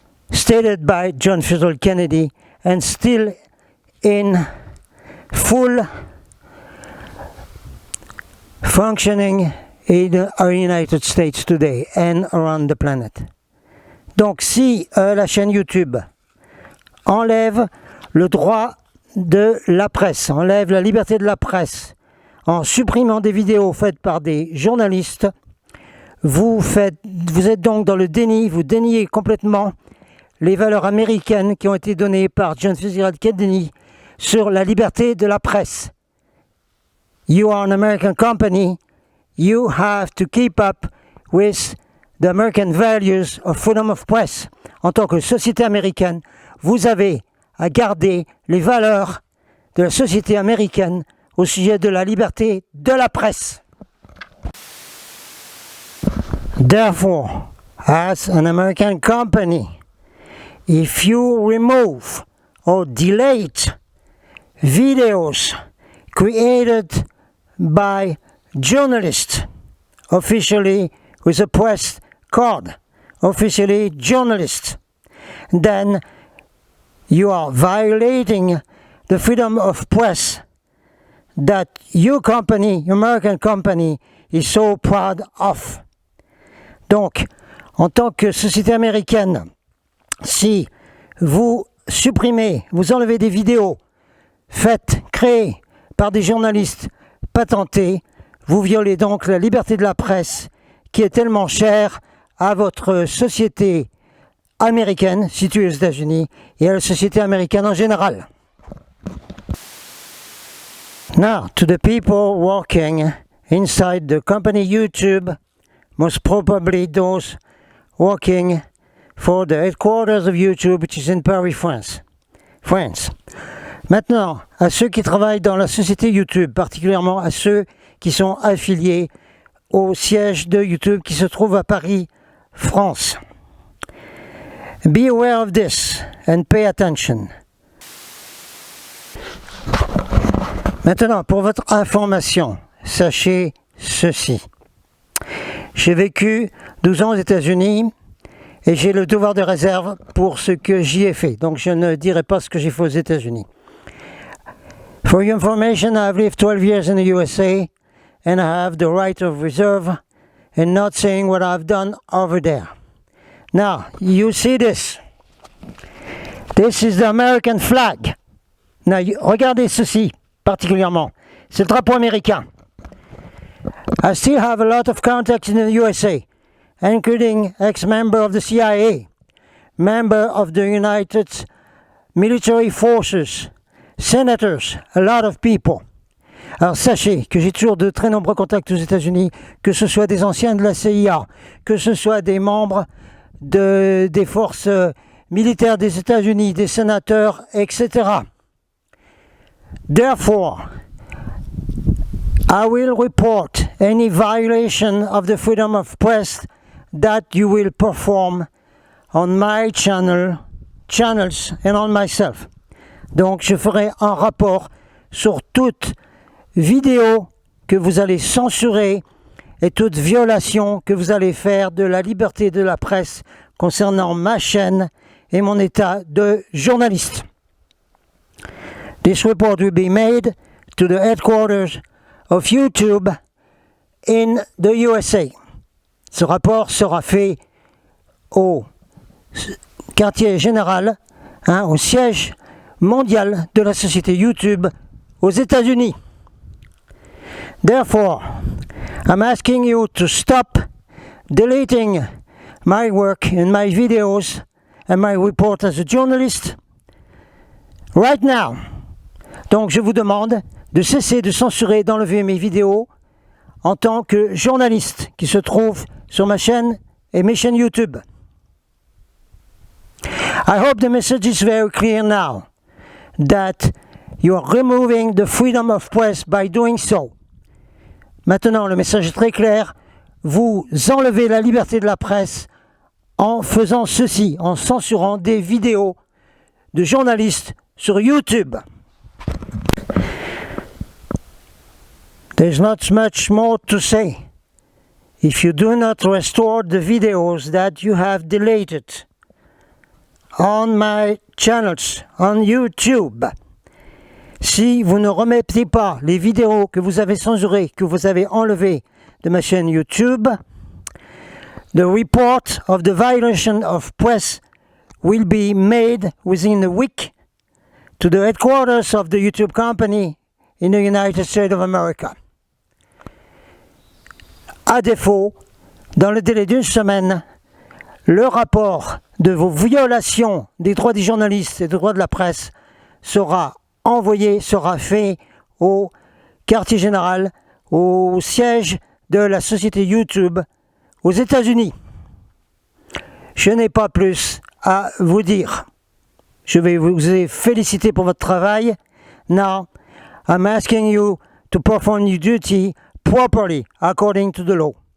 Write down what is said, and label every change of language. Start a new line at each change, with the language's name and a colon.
English: stated by John Fitzgerald Kennedy and still in full functioning in our United States today and around the planet.
French: Donc si la chaîne YouTube enlève le droit de la presse, enlève la liberté de la presse en supprimant des vidéos faites par des journalistes, vous êtes donc dans le déni, vous déniez complètement les valeurs américaines qui ont été données par John Fitzgerald Kennedy sur la liberté de la presse.
English: You are an American company, you have to keep up with the American values of freedom of press.
French: En tant que société américaine, vous avez à garder les valeurs de la société américaine au sujet de la liberté de la presse.
English: Therefore, as an American company, if you remove or delete videos created by journalists, officially with a press card, officially journalists, then you are violating the freedom of press that your company, your American company, is so proud of.
French: Donc, en tant que société américaine, si vous supprimez, vous enlevez des vidéos faites, créées par des journalistes patentés, vous violez donc la liberté de la presse qui est tellement chère à votre société américaine située aux États-Unis et à la société américaine en général.
English: Now, to the people working inside the company YouTube, most probably those working for the headquarters of YouTube, which is in Paris, France.
French: Maintenant, à ceux qui travaillent dans la société YouTube, particulièrement à ceux qui sont affiliés au siège de YouTube qui se trouve à Paris, France.
English: Be aware of this and pay attention.
French: Maintenant, pour votre information, sachez ceci. J'ai vécu 12 ans aux États-Unis et j'ai le devoir de réserve pour ce que j'y ai fait. Donc je ne dirai pas ce que j'ai fait aux États-Unis.
English: For your information, I've lived 12 years in the USA and I have the right of reserve in not saying what I've done over there. Now, you see this. This is the American flag.
French: Now, regardez ceci particulièrement. C'est le drapeau américain.
English: I still have a lot of contacts in the USA, including ex-member of the CIA, member of the United Military Forces, senators, a lot of people.
French: Alors sachez que j'ai toujours de très nombreux contacts aux États-Unis, que ce soit des anciens de la CIA, que ce soit des membres des forces militaires des États-Unis, des sénateurs, etc.
English: Therefore, I will report any violation of the freedom of press that you will perform on my channels and on myself.
French: Donc je ferai un rapport sur toute vidéo que vous allez censurer et toute violation que vous allez faire de la liberté de la presse concernant ma chaîne et mon état de journaliste.
English: This report will be made to the headquarters of YouTube in the USA.
French: Ce rapport sera fait au quartier général, au siège mondial de la société YouTube aux États-Unis.
English: Therefore, I'm asking you to stop deleting my work and my videos and my report as a journalist right now.
French: Donc je vous demande de cesser de censurer et d'enlever mes vidéos en tant que journaliste qui se trouve sur ma chaîne et mes chaînes YouTube.
English: I hope the message is very clear now that you are removing the freedom of press by doing so.
French: Maintenant, le message est très clair. Vous enlevez la liberté de la presse en faisant ceci, en censurant des vidéos de journalistes sur YouTube.
English: There's not much more to say. If you do not restore the videos that you have deleted on my channels, on YouTube,
French: si vous ne remettez pas les vidéos que vous avez censurées, que vous avez enlevées de ma chaîne YouTube,
English: the report of the violation of press will be made within a week to the headquarters of the YouTube company in the United States of America.
French: À défaut, dans le délai d'une semaine, le rapport de vos violations des droits des journalistes et des droits de la presse sera envoyé, sera fait au quartier général, au siège de la société YouTube aux États-Unis. Je n'ai pas plus à vous dire. Je vais vous féliciter pour votre travail.
English: Now, I'm asking you to perform your duty properly according to the law.